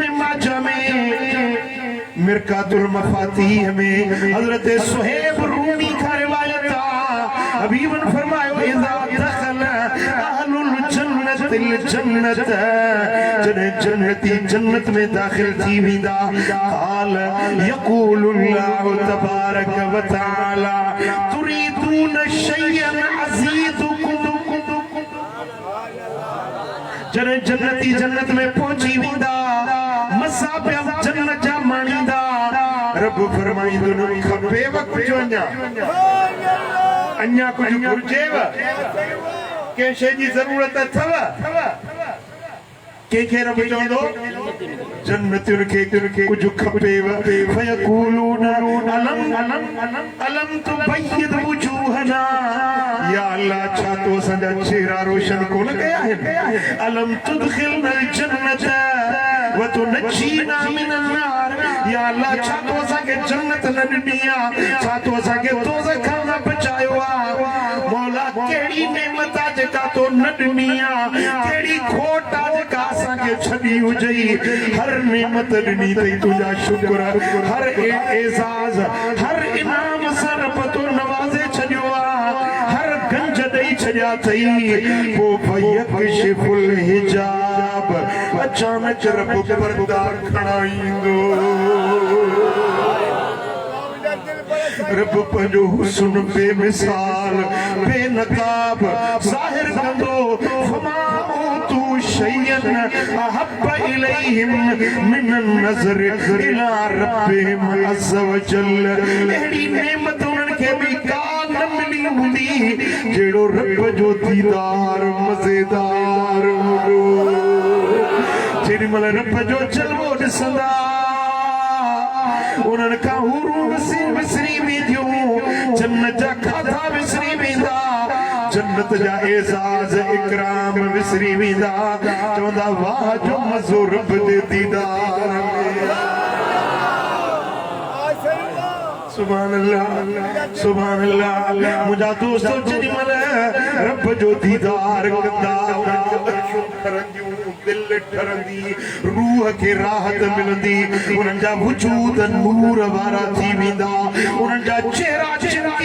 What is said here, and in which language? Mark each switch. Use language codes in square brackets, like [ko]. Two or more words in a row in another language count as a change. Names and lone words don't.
[sd] माजा में मिरकातुल मफातीह में हजरत सुहैब रूमी का रिवायत आहे हबीबन फरमायो [ar] إذا دخل أهل الجنة الجنة [sd] जॾहिं जन्नती जन्नत में दाखिल थी वेंदा [ar] قال يقول الله تبارك وتعالى تريدون شيئا أزيدكم [sd] जॾहिं जन्नती जन्नत में पहुची वेंदा मसा पिया जन्नत जा माणींदा रब फरमाईंदो न खपेव कुझु अञा कुझु घुर्जेव कंहिं शइ जी ज़रूरत अथव कंहिंखे रब चवंदो जन्नतियुनि खे कुझु खपेव फयक़ूलून [ar] ألم تبيض وجوهنا [sd] या अल्लाह छा तो असांजा चेहरा रोशन कोन कया आहिनि [ar] ألم تدخلنا الجنة وتنجنا من النار [sd] या अल्लाह छा तो असांखे जन्नत न ॾिनी आहे छा तो असांखे दोज़ख खां न बचायो आहे मौला कहिड़ी नेमत आहे जेका तो न ॾिनी आहे कहिड़ी खोट आहे जेका असांखे छॾी हुजई हर नेमत ॾिनी अथई तुंहिंजा शुक्र हर एज़ाज़ हर इनाम सां रब तो नवाज़े छॾियो आहे हर गंज ॾेई छॾिया अथई पोइ [ar] فيكشف الحجاب [sd] अचानक रब पर्दा खणाईंदो रब पंहिंजो हुस्न बेमिसाल बेनकाब ज़ाहिर कंदो [ar] شيئا أحب إليهم من النظر إلى ربهم عز وجل [sd] अहिड़ी नेमत उन्हनि खे बि का न मिली हूंदी जहिड़ो रब जो दीदार मज़ेदार हूंदो जेॾीमहिल रब जो जलवो ॾिसंदा उन्हनि खां हूरूं विसरी वेंदियूं जन्नत जा खाधा विसरी वेंदा जन्नत जा एजाज़ इकराम विसरी वेंदा चवंदा वाह जो मज़ो रब दे दीदार [ar] سبحان الله [sd] मुझा दोस्तों जेॾी महिल रब जो दीदार कंदा दिल ठरंदी रूह खे राहत मिलंदी उन्हनि जा वजूद नूर वारा थी वेंदा उन्हनि जा चेहरा चमकी